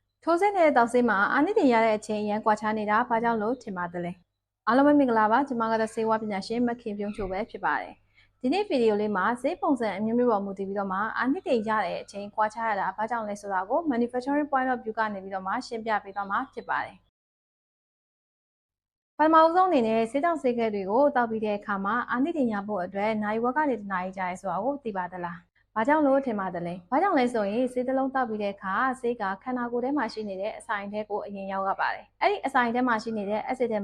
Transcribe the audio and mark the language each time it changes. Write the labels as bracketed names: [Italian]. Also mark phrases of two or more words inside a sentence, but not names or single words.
[Burmese] ထိုးစစ်နဲ့တောက်စစ်မှာအာနိသင်ရတဲ့အချိန်ရန်ကွာခြားနေတာဘာကြောင့်လို့ထင်ပါတယ်။အားလုံးပဲမင်္ဂလာပါကျွန်မကတော့ဆေးဝါးပညာရှင်မခင်ပြုံးချိုပဲဖြစ်ပါတယ်။ဒီနေ့ဗီဒီယိုလေးမှာဆေးပုံစံအမျိုးမျိုးပေါ်မူတည်ပြီးတော့မှအာနိသင်ရတဲ့အချိန်ကွာခြားရတာဘာကြောင့်လဲဆိုတာကို [English] manufacturing point of view [Burmese] ကနေပြီးတော့မှရှင်းပြပေးသွားမှာဖြစ်ပါတယ်။ပထမဆုံးအနေနဲ့ဆေးတောင်ဆေးခဲတွေကို တောက်ပြီးတဲ့အခါမှာအာနိသင်ရဖို့အတွက်နိုင်ဝက်ကနေတနာရီကြာရဲဆိုတာကိုသိပါသလား။ဘာကြောင့်လို့ထင်ပါတယ်လဲ။ဘာကြောင့်လဲဆိုရင်ဆေးတစ်လုံးတောက်ပြီးတဲ့အခါဆေးကခန္ဓာကိုယ်ထဲမှာရှိနေတဲ့အစာအိမ်ထဲကိုအရင်ရောက်ရပါတယ်။အဲ့ဒီအစာအိမ်ထဲမှာရှိနေတဲ့အက်ဆစ်ထဲမှာ